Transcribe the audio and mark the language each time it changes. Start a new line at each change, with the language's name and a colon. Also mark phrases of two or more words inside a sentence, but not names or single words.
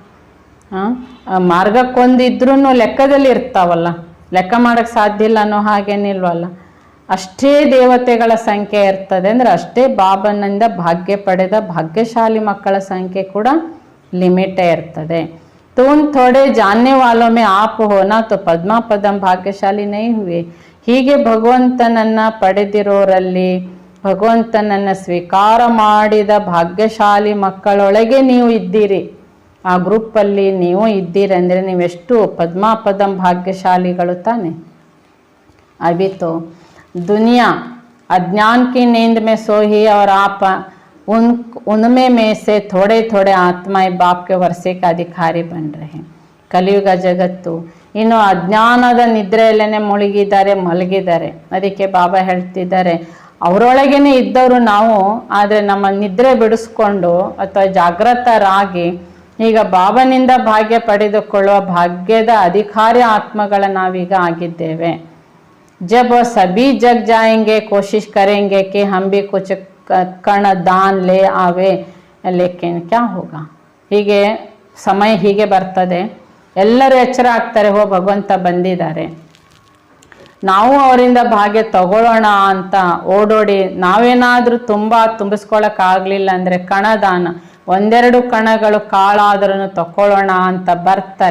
Kannada: ಮಾರ್ಗಕ್ಕೊಂದಿದ್ರೂ ಲೆಕ್ಕದಲ್ಲಿ ಇರ್ತಾವಲ್ಲ, ಲೆಕ್ಕ ಮಾಡೋಕ್ಕೆ ಸಾಧ್ಯ ಇಲ್ಲ ಅನ್ನೋ ಹಾಗೇನಿಲ್ವಲ್ಲ. ಅಷ್ಟೇ ದೇವತೆಗಳ ಸಂಖ್ಯೆ ಇರ್ತದೆ ಅಂದರೆ ಅಷ್ಟೇ ಬಾಬನಿಂದ ಭಾಗ್ಯ ಪಡೆದ ಭಾಗ್ಯಶಾಲಿ ಮಕ್ಕಳ ಸಂಖ್ಯೆ ಕೂಡ ಲಿಮಿಟೇ ಇರ್ತದೆ.
Hindi: तो उन थोड़े जानने वालों में आप हो ना तो पद्मा पदम भाग्यशाली नहीं हुए.
Kannada: ಹೀಗೆ ಭಗವಂತನನ್ನ ಪಡೆದಿರೋರಲ್ಲಿ, ಭಗವಂತನನ್ನ ಸ್ವೀಕಾರ ಮಾಡಿದ ಭಾಗ್ಯಶಾಲಿ ಮಕ್ಕಳೊಳಗೆ ನೀವು ಇದ್ದೀರಿ. ಆ ಗ್ರೂಪಲ್ಲಿ ನೀವು ಇದ್ದೀರಿ ಅಂದರೆ ನೀವೆಷ್ಟು ಪದ್ಮಾಪದಂ ಭಾಗ್ಯಶಾಲಿಗಳು ತಾನೆ.
Hindi: अभी तो दुनिया अज्ञान की नींद में सोई और आप उनमें से थोड़े थोड़े आत्माएं बाप के वर्षे का अधिकारी बन रहे हैं.
Kannada: ಕಲಿಯುಗ ಜಗತ್ತು ಇನ್ನು ಅಜ್ಞಾನದ ನಿದ್ರೆಯಲ್ಲೇ ಮಲಗಿದ್ದಾರೆ. ಅದಕ್ಕೆ ಬಾಬಾ ಹೇಳ್ತಿದ್ದಾರೆ, ಅವರೊಳಗೇನೆ ಇದ್ದವರು ನಾವು, ಆದರೆ ನಮ್ಮ ನಿದ್ರೆ ಬಿಡಿಸ್ಕೊಂಡು ಅಥವಾ ಜಾಗೃತರಾಗಿ ಈಗ ಬಾಬನಿಂದ ಭಾಗ್ಯ ಪಡೆದುಕೊಳ್ಳುವ ಭಾಗ್ಯದ ಅಧಿಕಾರಿ ಆತ್ಮಗಳ ನಾವೀಗ ಆಗಿದ್ದೇವೆ.
Hindi: जब वो सभी जग जाएंगे कोशिश करेंगे कि हम भी कुछ कण दान ले आवे, लेकिन क्या होगा.
Kannada: ಹೀಗೆ ಸಮಯ ಹೀಗೆ ಬರ್ತದೆ, ಎಲ್ಲರೂ ಎಚ್ಚರ ಆಗ್ತಾರೆ, ಹೋ ಭಗವಂತ ಬಂದಿದ್ದಾರೆ, ನಾವು ಅವರಿಂದ ಭಾಗ್ಯ ತಗೊಳ್ಳೋಣ ಅಂತ ಓಡೋಡಿ ನಾವೇನಾದರೂ ತುಂಬ ತುಂಬಿಸ್ಕೊಳ್ಳೋಕ್ಕಾಗಲಿಲ್ಲ ಅಂದರೆ ಕಣದಾನ, ಒಂದೆರಡು ಕಣಗಳು ಕಾಳಾದ್ರೂ ತಗೊಳ್ಳೋಣ ಅಂತ ಬರ್ತಾರೆ.